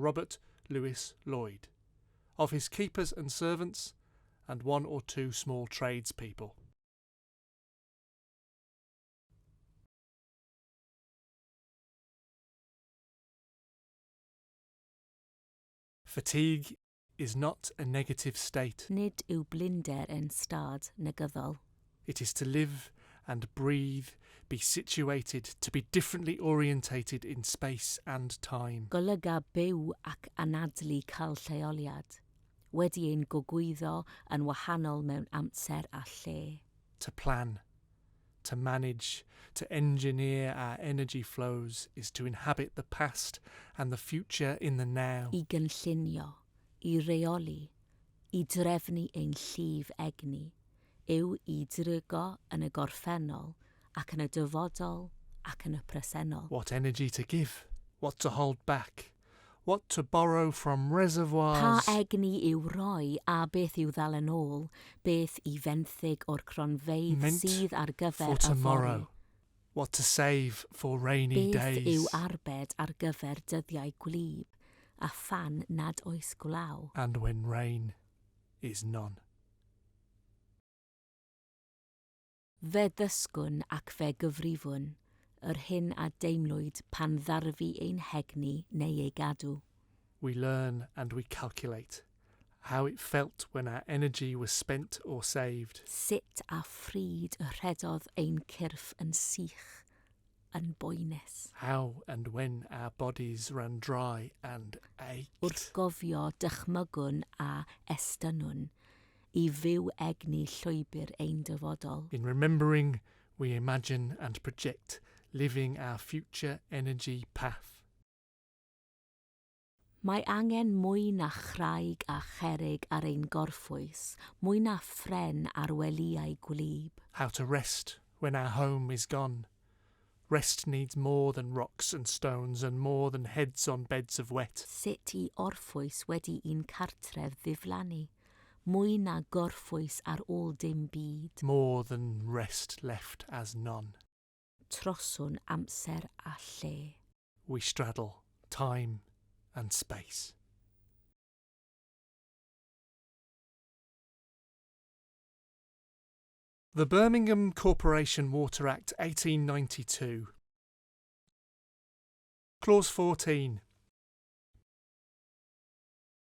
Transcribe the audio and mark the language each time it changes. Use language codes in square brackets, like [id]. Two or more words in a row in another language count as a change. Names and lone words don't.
[en] Robert Lewis Lloyd, of his keepers and servants, and 1 or 2 small tradespeople." Fatigue is not a negative state. [cy] Nid yw blinder yn stad negyddol. [en] It is to live and breathe, be situated, to be differently orientated in space and time. [cy] Golyga byw ac anadlu cael lleoliad, wedi ein gogwyddo yn wahanol mewn amser a lle. [en] To plan, to manage, to engineer our energy flows is to inhabit the past and the future in the now. [cy] I gynllunio, I reoli, I drefnu ein llif egni, yw I drygo yn y gorffennol ac yn y dyfodol ac yn y presennol. [en] What energy to give, what to hold back, what to borrow from reservoirs. [cy] Pa egni yw roi a beth yw ddal yn ôl, beth I fenthyg o'r cronfeydd [en] Meant [cy] sydd ar gyfer [en] for [cy] y [en] tomorrow. [cy] fory. [en] What to save for rainy [cy] Beth [en] days. [cy] yw arbed ar gyfer dyddiau gwlyb, a phan nad oes gwlaw. [en] And when rain is none. [cy] Fe ddysgwn ac fe gyfrifwn, yr hyn a deimlwyd pan ddarfu ein hegni neu ei gadw. [en] We learn and we calculate how it felt when our energy was spent or saved. [cy] Sut a phryd y rhedodd ein cyrff yn sych, yn boenus. [en] How and when our bodies ran dry and ached. [cy] Wrth gofio dychmygwn a estynwn, I fyw egni llwybr ein dyfodol. [en] In remembering, we imagine and project living our future energy path. [cy] Mae angen mwy na chraig a cherig ar ein gorffwys, mwy na ffren ar weliau gwlyb. [en] How to rest when our home is gone. Rest needs more than rocks and stones and more than heads on beds of wet. [cy] Sut I orffwys wedi un cartref ddiflannu, mwy na gorffwys ar ôl dim byd. [en] More than rest left as none. [cy] Troswn amser a lle. [en] We straddle time and space. The Birmingham Corporation Water Act 1892. Clause 14.